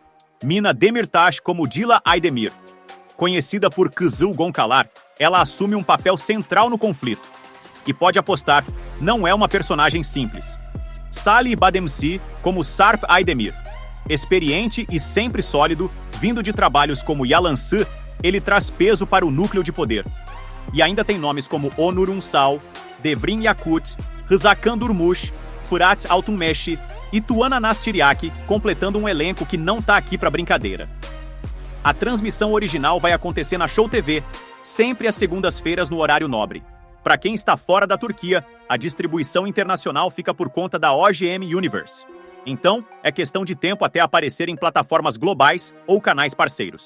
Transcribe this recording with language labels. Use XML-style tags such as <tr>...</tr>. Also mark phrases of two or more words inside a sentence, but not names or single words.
<pt>Mina Demirtas como Dila Aydemir. Conhecida por Kızıl Goncalar, ela assume um papel central no conflito. E pode apostar, não é uma personagem simples. Salih Bademsi como Sarp Aydemir. Experiente e sempre sólido, vindo de trabalhos como Yalansı, ele traz peso para o núcleo de poder. E ainda tem nomes como Onur Unsal, Devrim Yakut, Rızakan Durmuş, Fırat Altunmeshi e Tuana Nastiriaki, completando um elenco que não tá aqui pra brincadeira. A transmissão original vai acontecer na Show TV, sempre às segundas-feiras no horário nobre. Para quem está fora da Turquia, a distribuição internacional fica por conta da OGM Universe. Então, é questão de tempo até aparecer em plataformas globais ou canais parceiros.</pt>